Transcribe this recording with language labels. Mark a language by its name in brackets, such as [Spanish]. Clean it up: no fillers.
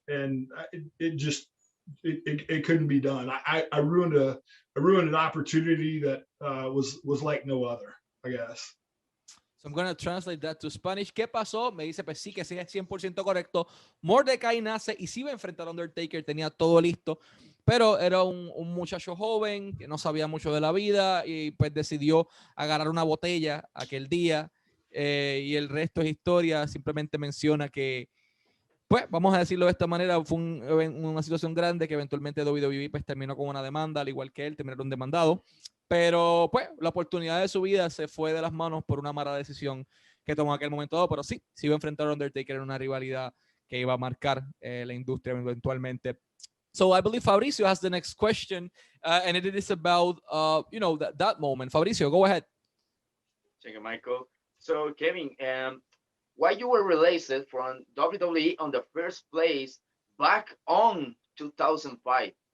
[English] And it couldn't be done. I ruined an opportunity that was like no other, I guess. So I'm going to translate that to Spanish. [Spanish] ¿Qué pasó? Me dice, pues sí, que sí es 100% correcto. Mordecai nace y sí iba a enfrentar a Undertaker, tenía todo listo, pero era un muchacho joven que no sabía mucho de la vida y pues decidió agarrar una botella aquel día y el resto es historia. Simplemente menciona que, pues, vamos a decirlo de esta manera, fue una situación grande que eventualmente WWE pues terminó con una demanda, al igual que él, terminaron demandado. Pero, pues, la oportunidad de su vida se fue de las manos por una mala decisión que tomó en aquel momento dado. Pero sí, se iba a enfrentar a Undertaker en una rivalidad que iba a marcar la industria eventualmente. [English] So I believe Fabricio has the next question, and it is about, that moment. Fabricio, go ahead. Thank you, Michael. So, Kevin, why you were released from WWE on the first place back on 2005?